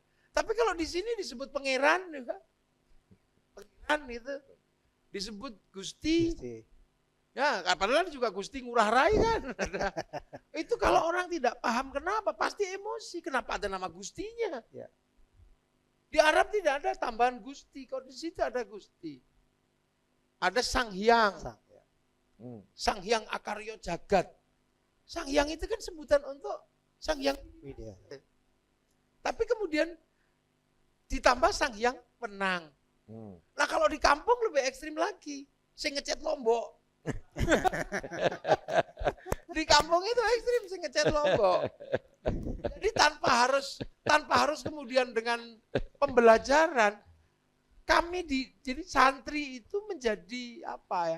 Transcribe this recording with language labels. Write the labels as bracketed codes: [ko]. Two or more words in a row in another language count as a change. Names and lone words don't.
[id] Tapi kalau di sini disebut pangeran juga. Pangeran itu disebut Gusti. Ya, padahal juga Gusti Ngurah Rai kan. Itu kalau orang tidak paham kenapa, pasti emosi. Kenapa ada nama Gustinya? Ya. Di Arab tidak ada tambahan Gusti, kalau di situ ada Gusti. Ada Sang Hyang. Sang Hyang Akaryo Jagat. Sang Hyang itu kan sebutan untuk Sang Hyang. Tapi kemudian ditambah Sang Hyang Penang. Nah kalau di kampung lebih ekstrim lagi. [jv] Sing ngecat Lombok. [id] Di kampung itu ekstrim [jv] sing ngecat Lombok. [id] Jadi tanpa harus kemudian dengan pembelajaran kami jadi santri itu menjadi apa ya?